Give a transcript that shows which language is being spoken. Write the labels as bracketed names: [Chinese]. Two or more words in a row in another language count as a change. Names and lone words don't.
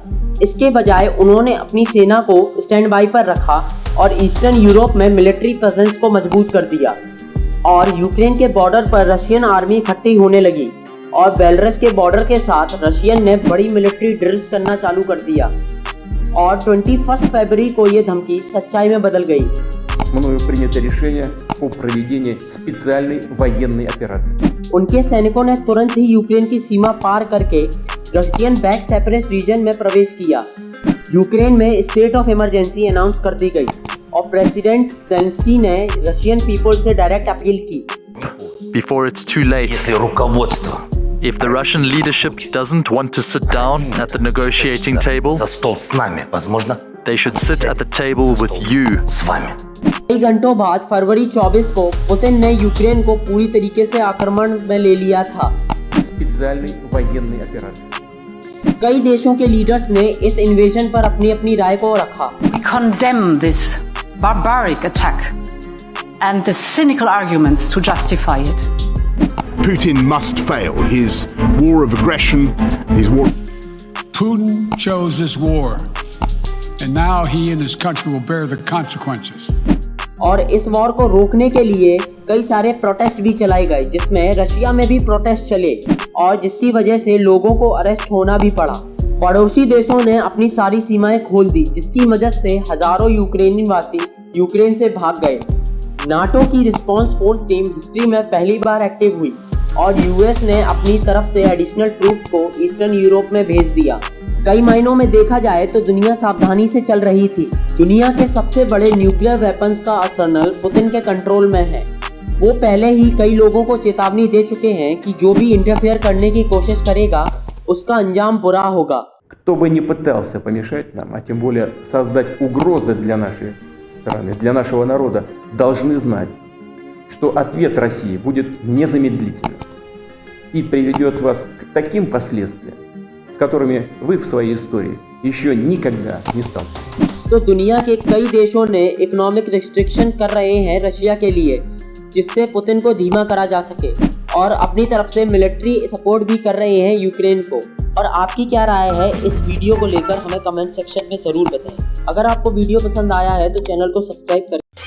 [Hindi] इसके बजाय उन्होंने अपनी सेना को [English] stand by [Hindi] पर रखा और ईस्टर्न यूरोप में [English] military presence [Hindi] को मजबूत कर दिया। और यूक्रेन के बॉर्डर पर [English] Russian army [Hindi] इकट्ठी होने लगी और बेलारूस के बॉर्डर के साथ रशियन ने बड़ी [English] military drills [Hindi] करना चालू कर दिया। और 21 फरवरी को ये धमकी सच्चाई में बदल गई। [Russian] Мною принято решение о проведении специальной военной операции. [Hindi] उनके सैनिकों ने तुरंत ही यूक्रेन की सीमा पार करके [English] Russian back separatist region [Hindi] में प्रवेश किया। यूक्रेन में [English] state of emergency announce [Hindi] कर दी गई और प्रेसिडेंट ज़ेलेंस्की ने [English] Russian people [Hindi] से [English] direct appeal [Hindi] की। [English] Before it's too late, [Russian] Если руководство [English] if the Russian leadership doesn't want to sit down at the negotiating table, [Russian] за стол с нами, возможно, [English] they should sit at the table with you. [Russian] с вами. [Hindi] कई घंटों बाद फरवरी 24 को पुतिन ने यूक्रेन को पूरी तरीके से आक्रमण में ले लिया था। [Russian] Специальной военной операции. [Hindi] कई देशों के लीडर्स ने इस इन्वेजन पर अपनी अपनी राय को रखा। [English] We condemn this barbaric attack and the cynical arguments to justify it. Putin must fail. His war of aggression, his war. Putin chose this war, and now he and his country will bear the consequences. [Hindi] और इस वॉर को रोकने के लिए कई सारे प्रोटेस्ट भी चलाए गए, जिसमें रशिया में भी प्रोटेस्ट चले और जिसकी वजह से लोगों को अरेस्ट होना भी पड़ा। पड़ोसी देशों ने अपनी सारी सीमाएं खोल दी, जिसकी मदद से हजारों यूक्रेनी वासी यूक्रेन से भाग गए। नाटो की [English] response force team history [Hindi] में पहली बार एक्टिव हुई और यूएस ने अपनी तरफ से [English] additional troops [Hindi] को ईस्टर्न यूरोप में भेज दिया। कई महीनों में देखा जाए तो दुनिया सावधानी से चल रही थी। दुनिया के सबसे बड़े [English] nuclear weapons [Hindi] का आर्सेनल पुतिन के कंट्रोल में है। वो पहले ही कई लोगों को चेतावनी दे चुके हैं कि जो भी इंटरफेयर करने की कोशिश करेगा उसका अंजाम बुरा होगा। [Russian] Кто бы ни пытался помешать нам, а тем более создать угрозы для нашей страны, для нашего народа, должны знать, что ответ России будет незамедлительным и приведет вас к таким последствиям, с которыми вы в своей истории еще никогда не сталкивались. [Hindi] तो दुनिया के कई देशों ने [English] economic restriction [Hindi] कर रहे हैं रशिया के लिए, जिससे पुतिन को धीमा करा जा सके, और अपनी तरफ से [English] military support [Hindi] भी कर रहे हैं यूक्रेन को। और आपकी क्या राय है इस वीडियो को लेकर हमें [English] comment section [Hindi] में ज़रूर बताएं। अगर आपको वीडियो पसंद आया है तो चैनल को सब्सक्राइब करें।